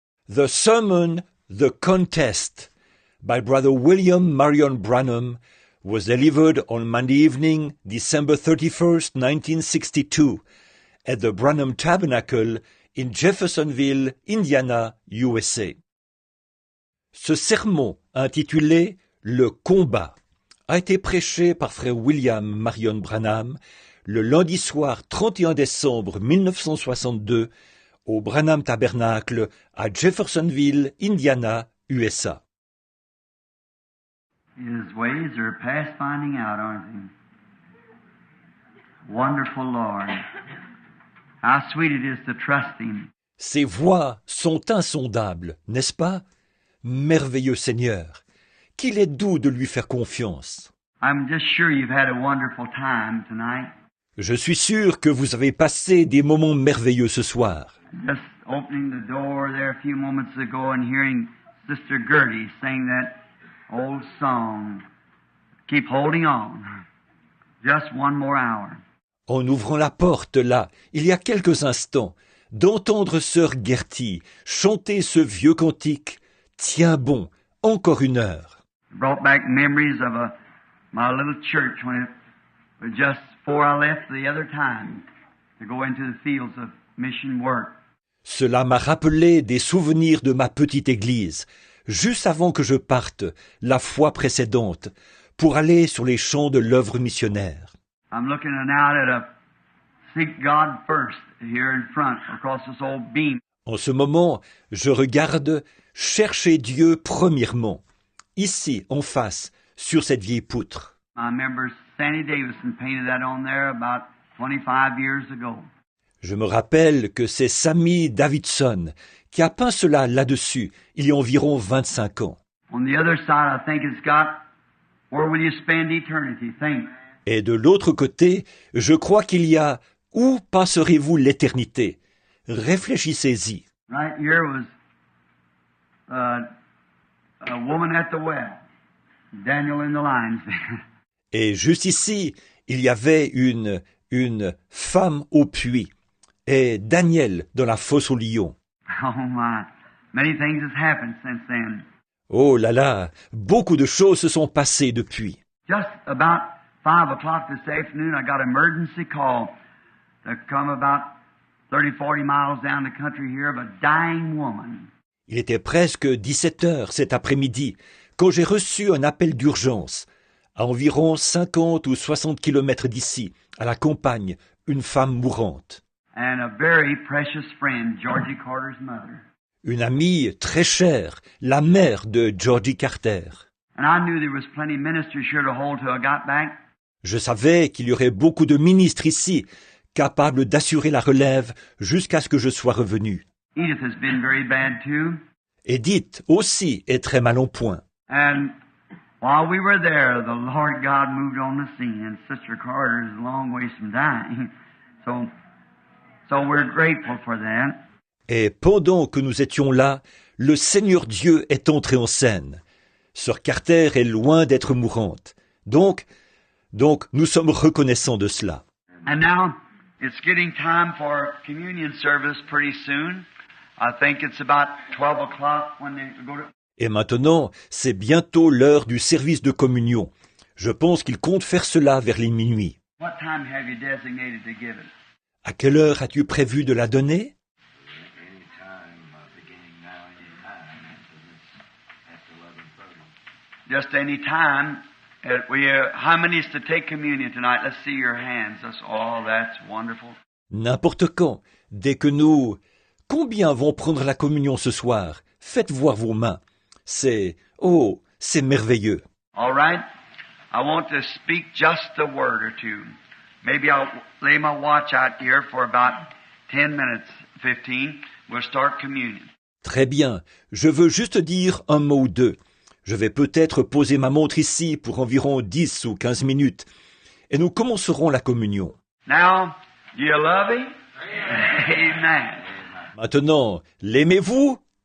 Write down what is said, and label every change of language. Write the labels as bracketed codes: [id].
[en] The sermon, The Contest, by Brother William Marion Branham, was delivered on Monday evening, December 31st, 1962, at the Branham Tabernacle in Jeffersonville, Indiana, USA. [fr] Ce sermon, intitulé « Le combat », a été prêché par frère William Marion Branham le lundi soir 31 décembre 1962 au Branham Tabernacle à Jeffersonville, Indiana, USA. [en] His ways are past finding out, aren't they? Wonderful Lord. How sweet it is to trust Him. [fr] Ses voies sont insondables, n'est-ce pas? Merveilleux Seigneur, qu'il est doux de lui faire confiance. [en] I'm just sure you've had a wonderful time tonight. [fr] Je suis sûr que vous avez passé des moments merveilleux ce soir. [en] Just opening the door there a few moments ago and hearing Sister Gertie sing that old song, Keep Holding On. Just one more hour. [fr] En ouvrant la porte, là, il y a quelques instants, d'entendre sœur Gertie chanter ce vieux cantique, Tiens bon, encore une heure. [en] It brought back memories of my little church when it was just before I left the other time to go into the fields of mission work. [fr] Cela m'a rappelé des souvenirs de ma petite église, juste avant que je parte, la fois précédente, pour aller sur les champs de l'œuvre missionnaire. [en] I'm looking out at a seek God first here in front across this old beam. [fr] En ce moment, je regarde chercher Dieu premièrement, ici en face, sur cette vieille poutre. [en] I remember Sandy Davison painted that on there about 25 years ago. [fr] Je me rappelle que c'est Sammy Davidson qui a peint cela là-dessus, il y a environ 25 ans. [en] On the other side, I think it's got, where will you spend eternity? Think. [fr] Et de l'autre côté, je crois qu'il y a « Où passerez-vous l'éternité ?» Réfléchissez-y. [en] Right here was a woman at the well, Daniel in the lion's den. [fr] Et juste ici, il y avait une femme au puits et Daniel dans la fosse aux lions. [en] Oh my, many things has happened since then. [fr] Oh là là, beaucoup de choses se sont passées depuis. [en] Just about 5 o'clock this afternoon, I got an emergency call to come about 30-40 miles down the country here of a dying woman. [fr] Il était presque 17 heures cet après-midi quand j'ai reçu un appel d'urgence. À environ 50 ou 60 kilomètres d'ici, à la campagne, une femme mourante. [en] And a very precious friend, Georgie Carter's mother. [fr] Une amie très chère, la mère de Georgie Carter. [en] And I knew there was plenty of ministers here to hold till I got back. [fr] Je savais qu'il y aurait beaucoup de ministres ici, capables d'assurer la relève jusqu'à ce que je sois revenu. [en] Edith has been very bad too. [fr] Edith aussi est très mal en point. [en] And while we were there, the Lord God moved on the scene, and Sister Carter is a long ways from dying. So we're grateful for that. [fr] Et pendant que nous étions là, le Seigneur Dieu est entré en scène. Sœur Carter est loin d'être mourante. Donc, nous sommes reconnaissants de cela. [en] And now, it's getting time for communion service pretty soon. I think it's about 12 o'clock when they go to... [fr] Et maintenant, c'est bientôt l'heure du service de communion. Je pense qu'il compte faire cela vers les minuit. [en] What time have you designated to give it? [fr] À quelle heure as-tu prévu de la donner? [en] Any time, beginning now, any time, after 11:30. Just any time. How many is to take communion tonight? Let's see your hands. That's wonderful. [fr] N'importe quand, dès que nous... Combien vont prendre la communion ce soir? Faites voir vos mains. C'est merveilleux. [en] All right. I want to speak just a word or two. Maybe I'll lay my watch out here for about 10 minutes, 15. We'll start communion. [fr] Très bien. Je veux juste dire un mot ou deux. Je vais peut-être poser ma montre ici pour environ 10 ou 15 minutes. Et nous commencerons la communion. [en] Now, you love Him? Amen. [fr] Maintenant, l'aimez-vous?